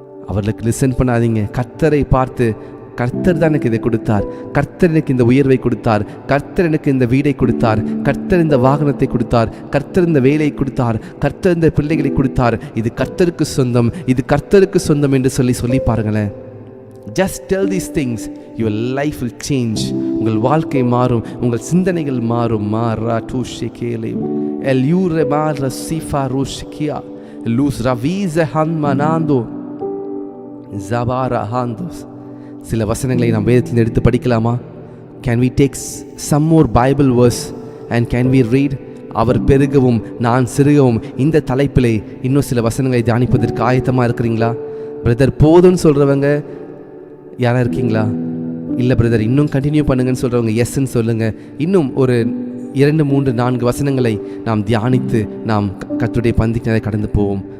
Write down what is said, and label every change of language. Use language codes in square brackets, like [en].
[ta] அவர்களுக்கு லிசன் பண்ணாதீங்க. கர்த்தரை பார்த்து, கர்த்தர் தான் எனக்கு இதை கொடுத்தார், கர்த்தர் எனக்கு இந்த உயர்வை கொடுத்தார், கர்த்தர் எனக்கு இந்த வீடை கொடுத்தார், கர்த்தர் இந்த வாகனத்தை கொடுத்தார், கர்த்தர் இந்த வேலையை கொடுத்தார், கர்த்தர் இந்த பிள்ளைகளை கொடுத்தார், இது கர்த்தருக்கு சொந்தம், இது கர்த்தருக்கு சொந்தம் என்று சொல்லி பாருங்களேன். [en] Just tell these things, your life will change. [ta] உங்கள் வாழ்க்கை மாறும், உங்கள் சிந்தனைகள் மாறும். மாரா டூஷிகேலே எல்யூரே மாரா சிஃபா ரோஷிகியா லூஸ் ரவீஸ ஹன்மனாந்தோ ஜபாரா ஹாந்தோஸ். சில வசனங்களை நாம் வேதத்தில் எடுத்து படிக்கலாமா? [en] Can we take some more Bible verse and can we read? [ta] அவர் பெருகவும் நான் சிறுகவும் இந்த தலைப்பிலே இன்னும் சில வசனங்களை தியானிப்பதற்கு ஆயத்தமாக இருக்கிறீங்களா? பிரதர் போதும்னு சொல்கிறவங்க யாராக இருக்கீங்களா? இல்லை பிரதர் இன்னும் கண்டினியூ பண்ணுங்கன்னு சொல்கிறவங்க எஸ்ன்னு சொல்லுங்கள். இன்னும் ஒரு 2, 3, 4 வசனங்களை நாம் தியானித்து நாம் கர்த்தருடைய பந்திக்கு கடந்து போவோம்.